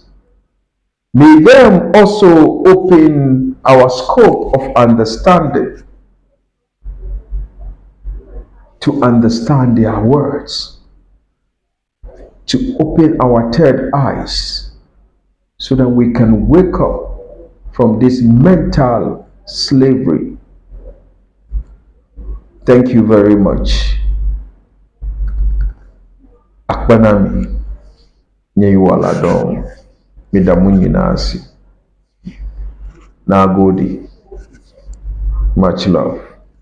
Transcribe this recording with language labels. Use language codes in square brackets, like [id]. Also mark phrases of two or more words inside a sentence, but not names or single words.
[en] May them also open our scope of understanding to understand their words, to open our third eyes so that we can wake up from this mental slavery. Thank you very much. [ee] Akpanami nyeyiwala dom midamunyi nasi. Nagodi. [en] Much love.